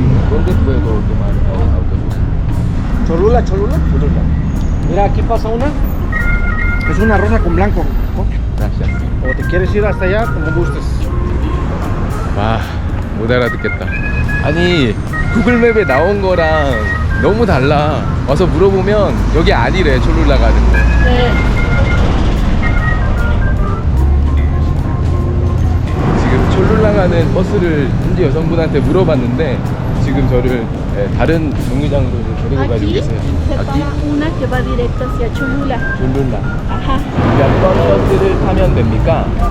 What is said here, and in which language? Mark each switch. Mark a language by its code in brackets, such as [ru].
[es] ¿Dónde puedo tomar autobús? Cholula, Cholula. Mira, aquí pasa una. Es una rosa con blanco. ¿No? Gracias. O te quieres ir hasta allá, como gustes. [ko] 와, 못 알아듣겠다. 아니, 구글맵에 나온 거랑 너무 달라. 와서 물어보면 여기 아니래, 촐룰라 가는 거. 네. 지금 촐룰라 가는 버스를 현지 여성분한테 물어봤는데 지금 저를 다른 정류장으로 데리고 가지고 [es] Aquí [ko] 계세요. [es] se para una que va directo hacia Cholula. [ko] 촐룰라. Ajá. 몇 번 버스를 타면 됩니까?